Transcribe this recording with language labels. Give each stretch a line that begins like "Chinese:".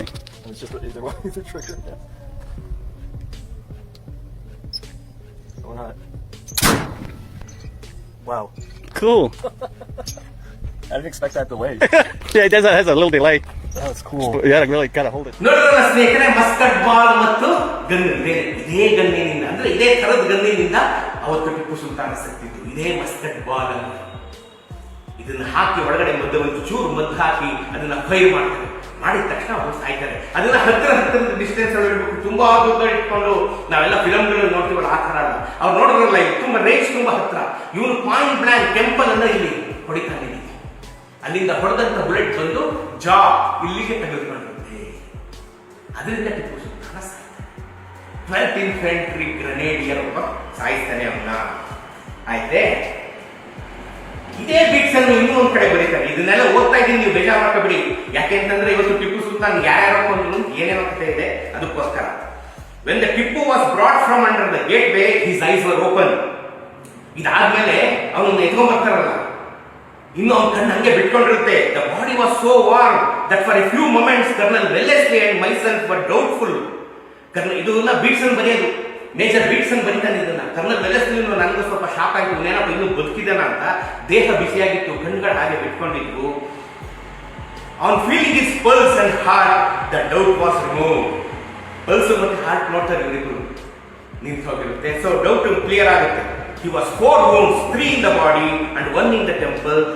English: And it's just either way, either trigger. Yeah. Going hot. Wow. Cool. I didn't expect that delay. Yeah, it has a little delay. That's cool. Yeah, really gotta hold it.
Kannada: ನೋಡಿದ್ರಲ್ಲ ಸ್ನೇಹಿತರೆ, Muscat ball ಮತ್ತು gun, ಇದೇ ಗನ್ನಿನಿಂದ, ಅಂದ್ರೆ ಇದೇ ತರದ ಗನ್ನಿನಿಂದ ಅವತ್ತು ಟಿಪ್ಪು ಸುಲ್ತಾನ ಸತ್ತಿದ್ದು. ಇದೇ Muscat ball ಅಂತ. ಇದನ್ನ ಹಾಕಿ ಒಳಗಡೆ ಒಂದು ಚೂರು ಮದ್ದು ಹಾಕಿ ಅದನ್ನ ಫೈರ್ ಮಾಡ್ತಾರೆ. ಮಾಡಿದ ತಕ್ಷಣ ಅವರು ಸಾಯ್ತಾರೆ. ಅದನ್ನ ಹತ್ತಿರ ಡಿಸ್ಟೆನ್ಸ್ ಅಲ್ಲಿ ಇಡಬೇಕು. ತುಂಬಾ ದೂರ ಇಟ್ಕೊಂಡು ನಾವೆಲ್ಲ ಫಿಲಮ್ಗಳು ನೋಡ್ತೀವಲ್ಲ, ಆ ತರ ಅಲ್ಲ. ಅವ್ರು ನೋಡಿದ್ರಲ್ಲ, ಇದು ತುಂಬಾ ರೇಂಜ್ ತುಂಬಾ ಹತ್ರ. ಇವನು ಪಾಯಿಂಟ್ ಬ್ಲಾಂಕ್ ಟೆಂಪಲ್ ಅಂದ್ರೆ ಇಲ್ಲಿ ಹೊಡಿತಾನೆ. ಅಲ್ಲಿಂದ ಹೊಡೆದಂತ ಬುಲೆಟ್ ಬಂದು ಜಾ ಇಲ್ಲಿಗೆ ತೆಗೆದುಕೊಂಡಿರುತ್ತೆ. ಅದರಿಂದ ಟಿಪ್ಪು ಸುಲ್ತಾನ ಸಾಯ್ತಾನೆ. 12th ಇನ್ಫೆಂಟ್ರಿ ಗ್ರೆನೇಡಿಯರ್ ಒಬ್ಬ ಸಾಯಿಸ್ತಾನೆ ಅವನ್ನ. ಆಯ್ತೆ, ಇದೇ ಬಿಟ್ಸ್ ಅನ್ನು ಇನ್ನೂ ಒಂದ್ ಕಡೆ ಬರೀತಾರೆ. ಇದನ್ನೆಲ್ಲ ಓದ್ತಾ ಇದ್ದೀನಿ, ನೀವು ಬೇಜಾರು ಮಾಡ್ಕೋಬೇಡಿ. ಯಾಕೆಂತಂದ್ರೆ ಇವತ್ತು ಟಿಪ್ಪು ಸುಲ್ತಾನ್ ಯಾರ್ಯಾರೋ ಒಂದು ಏನೇನೋ ಕಥೆ ಇದೆ, ಅದಕ್ಕೋಸ್ಕರ.
English: When the Tipu was brought from under the gateway, his eyes were open.
Kannada: ಇದಾದ್ಮೇಲೆ ಅವನನ್ನ ಎತ್ಕೊಂಡ್ ಬರ್ತಾರಲ್ಲ, ಇನ್ನು ಅವನ ಕಣ್ಣು ಹಂಗೆ ಬಿಟ್ಕೊಂಡಿರುತ್ತೆ.
English: The body was so warm that for a few moments Colonel Wellesley and myself were doubtful.
Kannada: ಇದನ್ನ ಬೀಟ್ಸನ್ ಬರೆಯೋದು, ಮೇಜರ್ ಬೀಟ್ಸನ್ ಬರೀತಾನೆ ಇದನ್ನ. ಕರ್ನಲ್ ವೆಲ್ಲೆಸ್ಲಿ ನನಗೂ ಸ್ವಲ್ಪ ಶಾಕ್ ಆಯ್ತು, ಇವನೇನಪ್ಪ ಇನ್ನೂ ಬದುಕಿದಾನ ಅಂತ. ದೇಹ ಬಿಸಿಯಾಗಿತ್ತು, ಕಣ್ಗಳು ಹಾಗೆ ಬಿಟ್ಕೊಂಡಿದ್ವು. ಅವನ್
English: Feeling is pulse and heart, the doubt was remove.
Kannada: Pulse ಮತ್ತೆ ಹಾರ್ಟ್ ನೋಡ್ತಾರೆ ಇವರಿಬ್ರು, ನಿಂತು ಹೋಗಿರುತ್ತೆ. ಸೊ ಡೌಟ್ ಕ್ಲಿಯರ್ ಆಗುತ್ತೆ.
English: He was 4 wounds, 3 in the body and 1 in the temple.